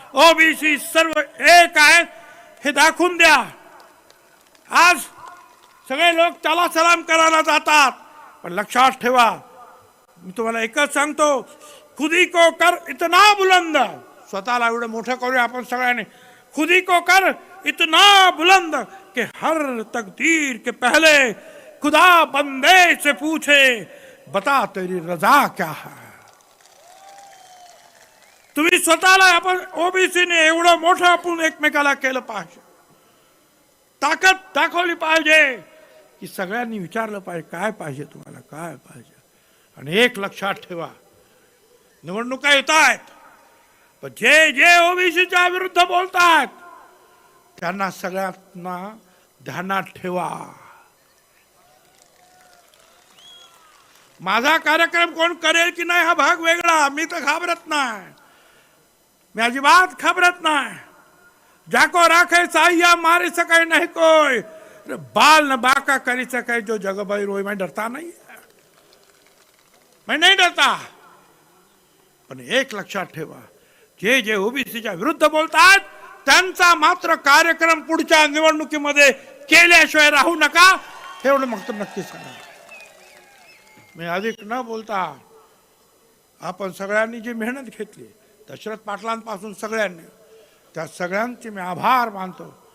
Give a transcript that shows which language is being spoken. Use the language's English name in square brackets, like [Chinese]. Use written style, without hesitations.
[Marathi] OBC सर्व एक आहेत हे दाखवून द्या. आज सगळे लोक त्याला सलाम करायला जातात, पण लक्षात ठेवा, मी तुम्हाला एकच सांगतो, [Hindi] खुदी को कर इतना बुलंद. [Marathi] स्वतःला एवढं मोठं करूया आपण सगळ्यांनी. [Hindi] खुदी को कर इतना बुलंद कि हर तकदीर के पहले खुदा बंदे से पूछे बता तेरी रजा क्या है. [Marathi] तुम्ही स्वतःला आपण ओबीसीने एवढं मोठं आपण एकमेकाला केलं पाहिजे. ताकद दाखवली पाहिजे की सगळ्यांनी विचारलं पाहिजे काय पाहिजे तुम्हाला, काय पाहिजे. आणि एक लक्षात ठेवा, निवडणुका येत आहेत, पण जे जे ओबीसीच्या विरुद्ध बोलतात त्यांना सगळ्यांना ध्यानात ठेवा. माझा कार्यक्रम कोण करेल की नाही हा भाग वेगळा, मी तर घाबरत नाही, मी अजिबात घाबरत नाही. [Hindi] जाको राखे साहिया मारे सके नहीं कोई, बाल न बाका करी सके जो जग भाई रोई. मैं डरता नहीं, मैं नहीं डरता. [Marathi] पण एक लक्षात ठेवा, जे जे ओबीसीच्या विरुद्ध बोलतात त्यांचा मात्र कार्यक्रम पुढच्या निवडणुकीमध्ये केल्याशिवाय राहू नका, एवढं मग तर नक्की सांगा. मी अधिक न बोलता, आपण सगळ्यांनी जी मेहनत घेतली दशरथ पाटलांपासून सगळ्यांनी, त्या सगळ्यांचे मी आभार मानतो.